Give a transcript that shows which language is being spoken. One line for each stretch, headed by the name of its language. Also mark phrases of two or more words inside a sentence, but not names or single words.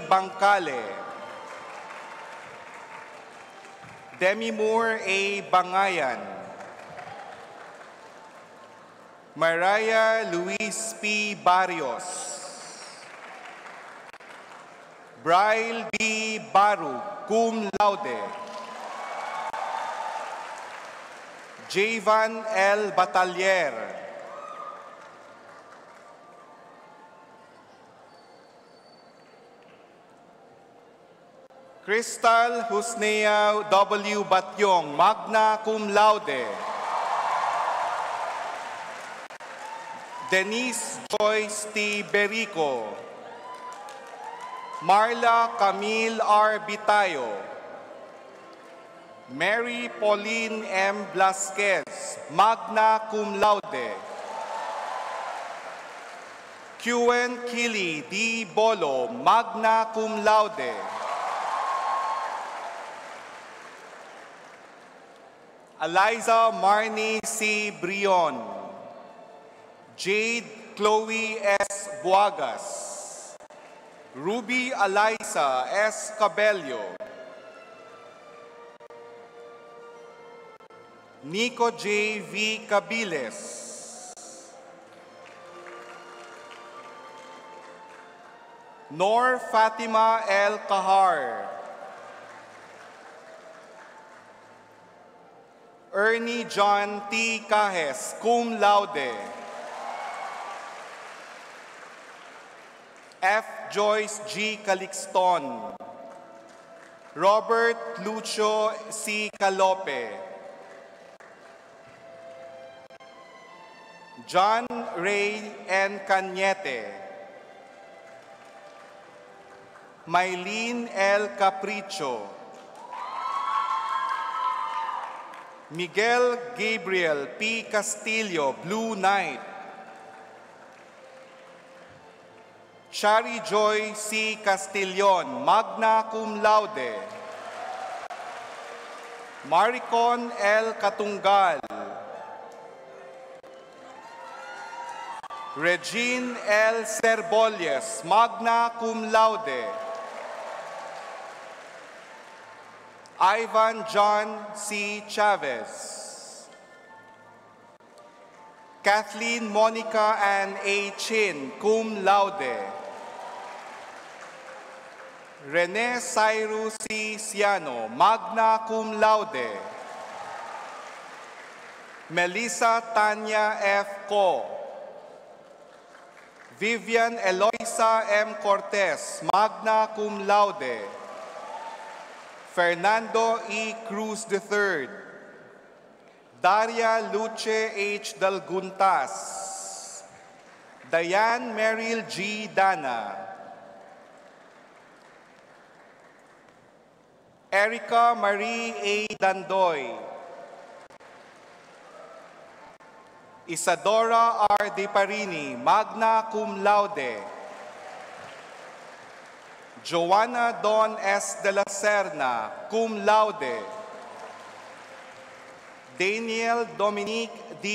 English: Bangkale, Demi Moore A. Bangayan, Mariah Luis P. Barrios, Braille B. Baru,
Latin: cum laude.
English: Javan L. Batalier. Crystal Husnea W.
Latin: Batyong, magna cum laude.
English: Denise Joyce T. Berico. Marla Camille R. Bitayo. Mary Pauline M.
Latin: Blasquez, magna cum laude.
English: Quen Kili D.
Latin: Bolo, magna cum laude. Eliza Marnie C. Brion.
English: Jade Chloe S. Buagas. Ruby Eliza S. Cabello. Nico J. V. Cabiles. Nor Fatima L. Kahar. Ernie John T.
Latin: Cajes, cum laude.
English: F. Joyce G. Calixton. Robert Lucio C. Calope. John Ray N. Cañete. Mylene L. Capricho. Miguel Gabriel P. Castillo, Blue Knight. Shari Joy C.
Latin: Castillon, magna cum laude.
English: Maricon L. Katungal. Regine L.
Latin: Cerbolles, magna cum laude.
English: Ivan John C. Chavez. Kathleen Monica Ann A. Chin,
Latin: cum laude. Rene Cyrus C. Ciano, magna cum laude.
English: Melissa Tanya F. Co. Vivian Eloisa M. Cortez,
Latin: magna cum laude.
English: Fernando E. Cruz III. Daria Luce H. Dalguntas. Diane Merrill G. Dana. Erica Marie A. Dandoy. Isadora R.
Latin: De Parini, magna cum laude.
English: Joanna Don S.
Latin: de la Serna, cum laude. Daniel Dominique D.